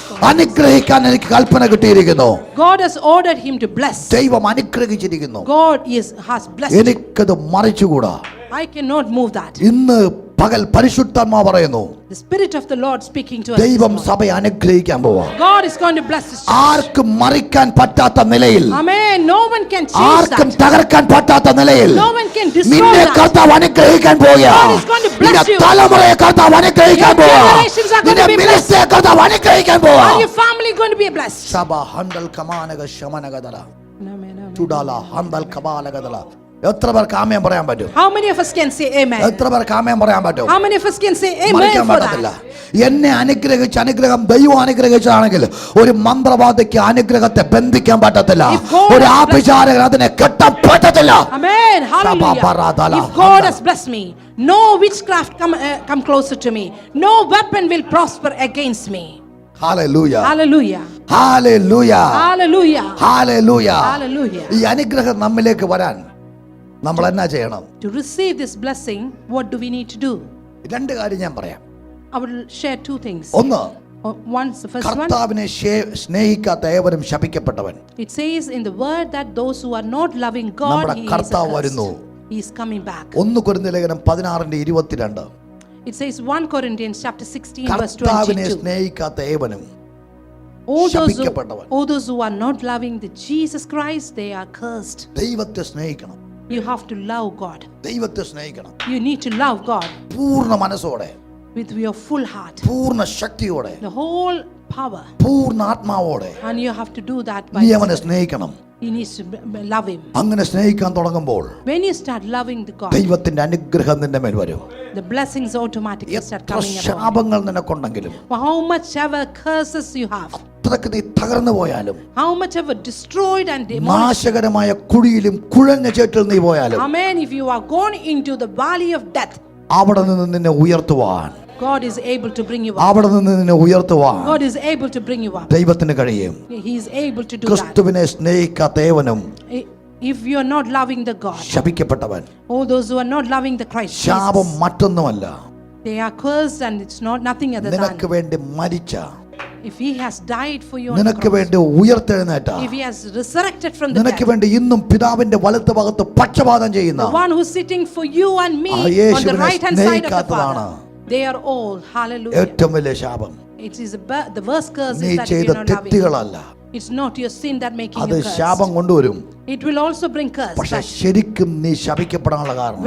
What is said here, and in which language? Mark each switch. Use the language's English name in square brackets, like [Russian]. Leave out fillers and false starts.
[Malayalam] അനുഗ്രഹിക്കാൻ എനിക്ക് കൽപ്പന കിട്ടിയിരിക്കുന്നു. [English] God has ordered him to bless. [Malayalam] ദൈവം അനുഗ്രഹിച്ചിരിക്കുന്നു. [English] God has blessed. [Malayalam] എനിക്കത് മറിച്ചുകൂടാ. [English] I cannot move that. [Malayalam] ഇന്ന് പകൽ പരിശുദ്ധാത്മാവ് പറയുന്നു, [English] The Spirit of the Lord speaking to us. [Malayalam] ദൈവം സഭയെ അനുഗ്രഹിക്കാൻ പോവാ. [English] God is going to bless us. [Malayalam] ആർക്കും മറിക്കാൻ പറ്റാത്ത നിലയിൽ, [English] Amen. No one can change [Malayalam] ആർക്കും [English] that. [Malayalam] തകർക്കാൻ പറ്റാത്ത നിലയിൽ [English] No one can destroy [Malayalam] നിന്നെ [English] that. [Malayalam] കർത്താവ് അനുഗ്രഹിക്കാൻ പോവുകയാ. [English] God is going to bless [Malayalam] നിന്റെ [English] you. [Malayalam] തലമുറയെ കർത്താവ് അനുഗ്രഹിക്കാൻ [English] Your [Malayalam] പോവാ. [English] generations are going [Malayalam] നിന്റെ [English] to be [Malayalam] മിനിസ്ട്രിയെ കർത്താവ് അനുഗ്രഹിക്കാൻ പോവാ. [English] And your family going to be blessed. സഭ ഹണ്ടൽ കമാനക ശമനകദല Amen. [Malayalam] ചുടാല ഹണ്ടൽ കമാനകദല. എത്ര പേർക്ക് ആമേൻ പറയാൻ പറ്റും? [English] How many of us can say amen? [Malayalam] എത്ര പേർക്ക് ആമേൻ പറയാൻ പറ്റും? [English] How many of us can say amen [Malayalam] മറിക്കാൻ [English] for [Malayalam] പറ്റത്തില്ല. [English] that? [Malayalam] എന്നെ അനുഗ്രഹിച്ച അനുഗ്രഹം ദൈവം അനുഗ്രഹിച്ചാണെങ്കിൽ ഒരു മന്ത്രവാദിക്ക് അനുഗ്രഹത്തെ ബന്ധിക്കാൻ പറ്റത്തില്ല. [English] If God [Malayalam] ഒരു [English] has [Malayalam] ആഭിചാരകൻ അതിനെ കെട്ടാൻ പറ്റത്തില്ല. [English] Amen. Hallelujah. If God has blessed me, no witchcraft come closer to me. No weapon will prosper against me. [Malayalam] Hallelujah [English] Hallelujah. [Malayalam] Hallelujah [English] Hallelujah. [Malayalam] Hallelujah. [English] Hallelujah. [Malayalam] ഈ അനുഗ്രഹം നമ്മിലേക്ക് വരാൻ നമ്മൾ എന്നാ ചെയ്യണം? [English] To receive this blessing, what do we need to do? [Malayalam] രണ്ട് കാര്യം ഞാൻ പറയാം. [English] I will share two things. [Malayalam] ഒന്ന്, [English] The first one, [Malayalam] കർത്താവിനെ സ്നേഹിക്കാത്ത ഏവരും ശപിക്കപ്പെട്ടവൻ. [English] it says in the word that those who are not loving God, [Malayalam] നമ്മുടെ [English] he is [Malayalam] കർത്താവ് [English] accursed. [Malayalam] വരുന്നു. [English] He is coming back. [Malayalam] 1 കൊരിന്ത്യർ ലേഖനം 16:22. [English] It says 1 Corinthians chapter 16 verse [Malayalam] കർത്താവിനെ [English] 22. [Malayalam] സ്നേഹിക്കാത്ത ഏവനും [English] All [Malayalam] ശപിക്കപ്പെട്ടവൻ. [English] those who are not loving the Jesus Christ, they are cursed. [Malayalam] ദൈവത്തെ സ്നേഹിക്കണം. [English] You have to love God. [Malayalam] ദൈവത്തെ സ്നേഹിക്കണം [English] You need to love God [Malayalam] പൂർണ്ണ മനസ്സോടെ, [English] with your full heart, [Malayalam] പൂർണ്ണ ശക്തിയോടെ, [English] the whole power, [Malayalam] പൂർണ്ണ ആത്മാവോടെ [English] and you have to do that [Malayalam] നീ [English] by [Malayalam] അവനെ സ്നേഹിക്കണം. [English] He needs to love him. [Malayalam] അങ്ങനെ സ്നേഹിക്കാൻ തുടങ്ങുമ്പോൾ [English] When you start loving the God, [Malayalam] ദൈവത്തിന്റെ അനുഗ്രഹം നിന്റെ മേൽ വരും. [English] the blessings automatically start [Malayalam] എത്ര [English] coming about. [Malayalam] ശാപങ്ങൾ നിനക്കുണ്ടെങ്കിലും, [English] For how much ever curses you have, [Malayalam] അത്രക്ക് നീ തകർന്നു പോയാലും, [English] how much ever destroyed and demolished. [Malayalam] നാശകരമായ കുഴിയിലും കുഴഞ്ഞ ചേറ്റിൽ നീ പോയാലും, [English] Amen. If you are gone into the valley of death, [Malayalam] അവിടെ നിന്ന് നിന്നെ ഉയർത്തുവാൻ, [English] God is able to bring you up. [Malayalam] അവിടെ നിന്ന് നിന്നെ ഉയർത്തുവാൻ [English] God is able to bring you up. [Malayalam] ദൈവത്തിന് കഴിയും. [English] He is able to do that. [Malayalam] ക്രിസ്തുവിനെ സ്നേഹിക്കാത്ത ഏവനും [English] If you are not loving the God, [Malayalam] ശപിക്കപ്പെട്ടവൻ. [English] all those who are not loving the Christ [Malayalam] ശാപം [English] Jesus, [Malayalam] മറ്റൊന്നുമല്ല, [English] they are cursed, and it's not nothing other [Malayalam] നിനക്ക് [English] than [Malayalam] വേണ്ടി മരിച്ച, [English] if he has died for you on the [Malayalam] നിനക്ക് [English] cross, [Malayalam] വേണ്ടി ഉയർത്തെഴുന്നേറ്റ, [English] if he has resurrected from the [Malayalam] നിനക്ക് [English] dead, [Malayalam] വേണ്ടി ഇന്നും പിതാവിന്റെ വലത്ത് ഭാഗത്ത് പക്ഷപാതം ചെയ്യുന്ന [English] the one who's sitting for you and me [Malayalam] ആ [English] on the [Malayalam] യേശുവിനെ [English] right hand side of the [Malayalam] സ്നേഹിക്കാത്തതാണ് [English] Father, they are all, hallelujah. [Malayalam] ഏറ്റവും വലിയ ശാപം. [English] It is the worst curse [Malayalam] നീ [English] is that [Malayalam] ചെയ്ത [English] you're not loving. [Malayalam] തെറ്റുകളല്ല, [English] It's not your sin that making [Malayalam] അത് [English] you cursed. [Malayalam] ശാപം കൊണ്ടുവരും. [English] It will also bring curse. [Malayalam] പക്ഷെ [English] But [Malayalam] ശരിക്കും നീ ശപിക്കപ്പെടാനുള്ള കാരണം